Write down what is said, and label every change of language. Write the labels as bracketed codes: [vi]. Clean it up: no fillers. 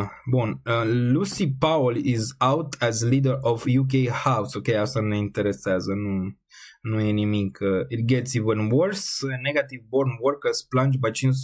[en] Bun, Lucy Powell is out as leader of UK House. [ro] Ok, asta ne interesează, nu e nimic. [en] It gets even worse. Negative born workers plunge by 561.000.